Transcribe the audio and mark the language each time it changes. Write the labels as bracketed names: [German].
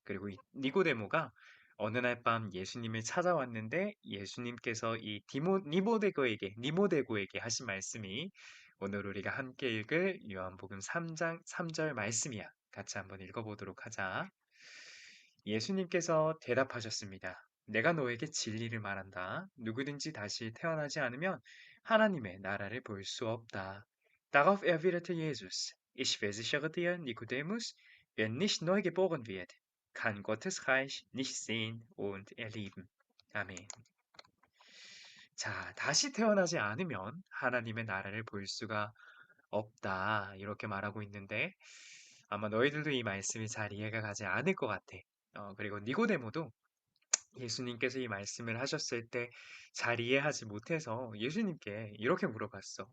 [Korean] 그리고 이 니고데모가 어느 날 밤 예수님을 찾아왔는데 예수님께서 이 니모데고에게 하신 말씀이 오늘 우리가 함께 읽을 요한복음 3장 3절 말씀이야. 같이 한번 읽어보도록 하자. 예수님께서 대답하셨습니다. 내가 너에게 진리를 말한다. 누구든지 다시 태어나지 않으면 하나님의 나라를 볼 수 없다. [German] Darauf erwiderte Jesus, Ich versichere dir, Nikodemus, wer nicht neu geboren wird, kann Gottes Reich nicht sehen und erleben. [Korean] 아멘. 자, 다시 태어나지 않으면 하나님의 나라를 볼 수가 없다. 이렇게 말하고 있는데 아마 너희들도 이 말씀이 잘 이해가 가지 않을 것 같아. 그리고 니고데모도 예수님께서 이 말씀을 하셨을 때 잘 이해하지 못해서 예수님께 이렇게 물어봤어.